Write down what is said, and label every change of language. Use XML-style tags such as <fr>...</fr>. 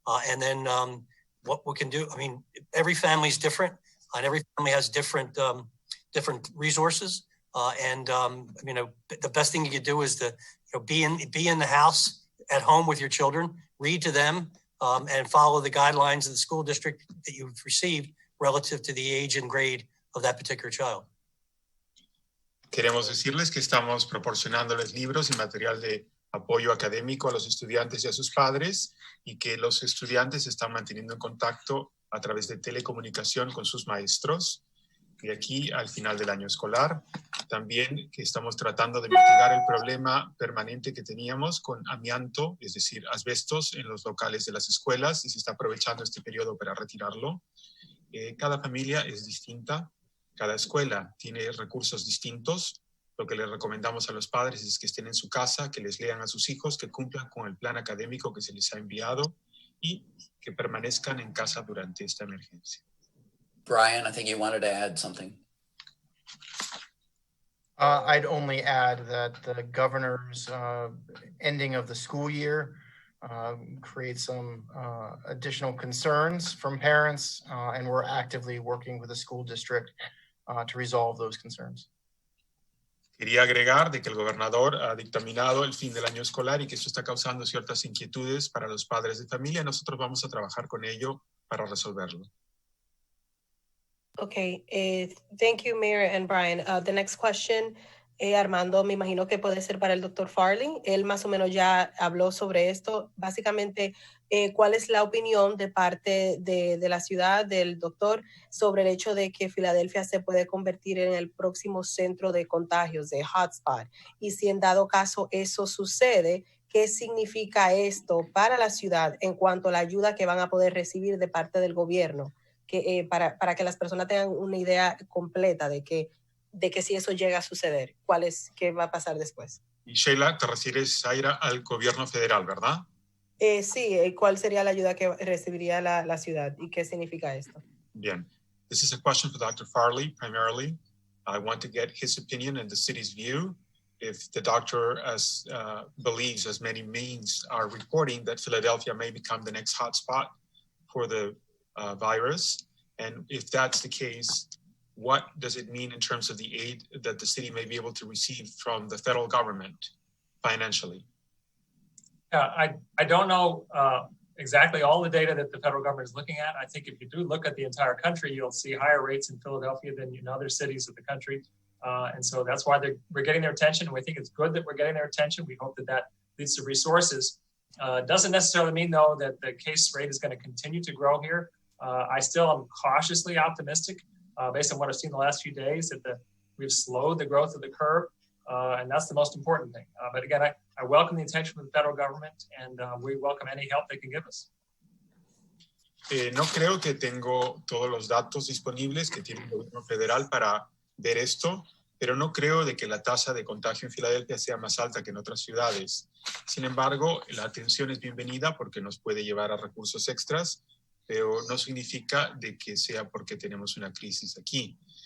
<en>And then what we can do, I mean, every family is different, and every family has different resources. The best thing you can do is to be in the house at home with your children, read to them, and follow the guidelines of the school district that you've received relative to the age and grade of that particular child.</en> <es>Queremos decirles que estamos proporcionándoles libros y material de apoyo académico a los estudiantes y a sus padres, y que los estudiantes están manteniendo en contacto a través de telecomunicación con sus maestros de aquí al final del año escolar. También que estamos tratando de mitigar el problema permanente que teníamos con amianto, es decir, asbestos en los locales de las escuelas, y se está aprovechando este periodo para retirarlo. Cada familia es distinta, cada escuela tiene recursos distintos. Lo que les recomendamos a los padres es que estén en su casa, que les lean a sus hijos, que cumplan con el plan académico que se les ha enviado y que permanezcan en casa durante esta emergencia.</es> <en>Brian, I think you wanted to add something. I'd only add that the governor's ending of the school year creates some additional concerns from parents, and we're actively working with the school district to resolve those concerns.</en> <es>Quería agregar de que el gobernador ha dictaminado el fin del año escolar y que esto está causando ciertas inquietudes para los padres de familia. Nosotros vamos a trabajar con ello para resolverlo.</es> <en>Okay, thank you, Mayor and Brian. The next question,</en> <es>Armando, me imagino que puede ser para el doctor Farley. Él más o menos ya habló sobre esto. Básicamente, ¿cuál es la opinión de parte de la ciudad, del doctor, sobre el hecho de que Filadelfia se puede convertir en el próximo centro de contagios, de hotspot? Y si en dado caso eso sucede, ¿qué significa esto para la ciudad en cuanto a la ayuda que van a poder recibir de parte del gobierno? Para que las personas tengan una idea completa de que si eso llega a suceder, ¿qué va a pasar después? Y Sheila, te refieres, Zaira, al gobierno federal, ¿verdad? Sí, ¿cuál sería la ayuda que recibiría la ciudad y qué significa esto? Bien.</es> <en>This is a question for Dr. Farley, primarily. I want to get his opinion and the city's view. If the doctor believes, as many means are reporting, that Philadelphia may become the next hotspot for the virus. And if that's the case, what does it mean in terms of the aid that the city may be able to receive from the federal government financially? I don't know exactly all the data that the federal government is looking at. I think if you do look at the entire country, you'll see higher rates in Philadelphia than in other cities of the country. And so that's why we're getting their attention. We think it's good that we're getting their attention. We hope that leads to resources. Doesn't necessarily mean, though, that the case rate is going to continue to grow here. I still am cautiously optimistic based on what I've seen the last few days that we've slowed the growth of the curve. and that's the most important thing. But again, I welcome the attention of the federal government, and we welcome any help they can give us.</en> <es>No creo que tengo todos los datos disponibles que tiene el gobierno federal para ver esto, pero no creo de que la tasa de contagio en Filadelfia sea más alta que en otras ciudades. Sin embargo, la atención es bienvenida porque nos puede llevar a recursos extras, pero no significa de que sea porque tenemos una crisis aquí.</es>